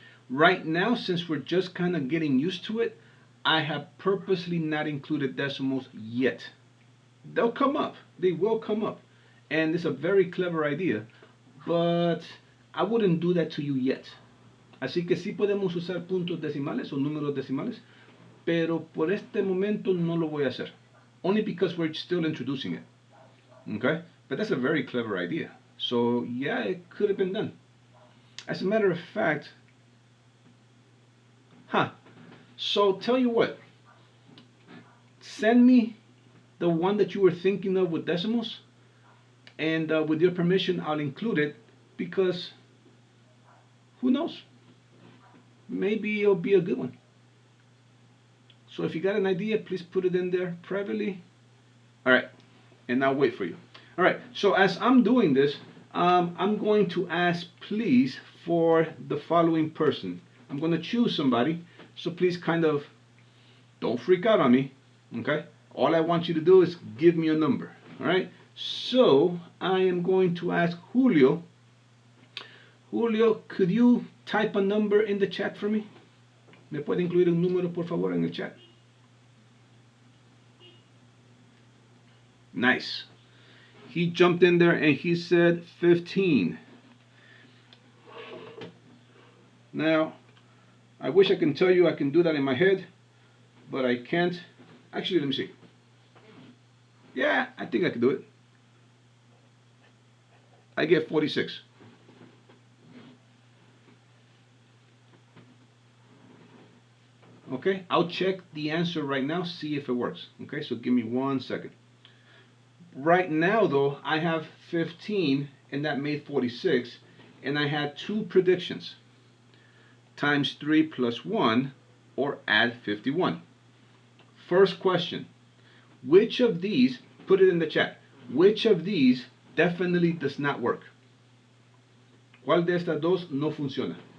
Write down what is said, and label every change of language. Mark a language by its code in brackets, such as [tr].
[en] Right now, since we're just kind of getting used to it, I have purposely not included decimals yet. They'll come up. They will come up. And it's a very clever idea, but I wouldn't do that to you yet. [es] Así que sí podemos usar puntos decimales o números decimales, pero por este momento no lo voy a hacer. [en] Only because we're still introducing it. Okay? But that's a very clever idea. So yeah, it could have been done. As a matter of fact, so tell you what, send me the one that you were thinking of with decimals, and with your permission, I'll include it because who knows? Maybe it'll be a good one. So if you got an idea, please put it in there privately. All right, and I'll wait for you. All right, so as I'm doing this, I'm going to ask, please, for the following person. I'm going to choose somebody, so please kind of don't freak out on me, okay? All I want you to do is give me a number, all right? So I am going to ask Julio. Julio, could you type a number in the chat for me? [es] ¿Me puede incluir un número, por favor, en el chat? [en] Nice. He jumped in there and he said 15. Now, I wish I can tell you I can do that in my head, but I can't. Actually, let me see. Yeah, I think I can do it. I get 46. Okay, I'll check the answer right now, see if it works. Okay, so give me 1 second. Right now, though, I have 15, and that made 46, and I had two predictions. Times 3 plus 1, or add 51. First question, which of these, put it in the chat, which of these definitely does not work? [es] ¿Cuál de estas dos no funciona?